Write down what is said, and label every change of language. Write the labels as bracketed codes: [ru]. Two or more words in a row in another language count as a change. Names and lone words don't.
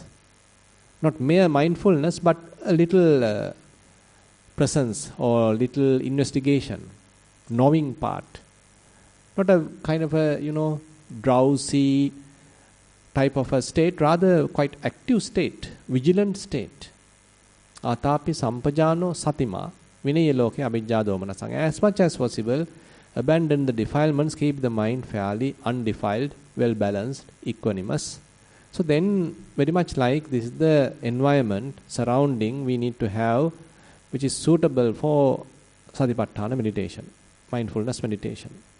[en] Not mere mindfulness, but a little presence or little investigation, knowing part. Not a kind of a, drowsy type of a state, rather quite active state, vigilant state. [pi] Atapi sampajano satima vinaya loke abhijja domanasang. [en] As much as possible, abandon the defilements, keep the mind fairly undefiled, well balanced, equanimous. So then, very much like this is the environment surrounding we need to have, which is suitable for Satipatthana meditation, mindfulness meditation.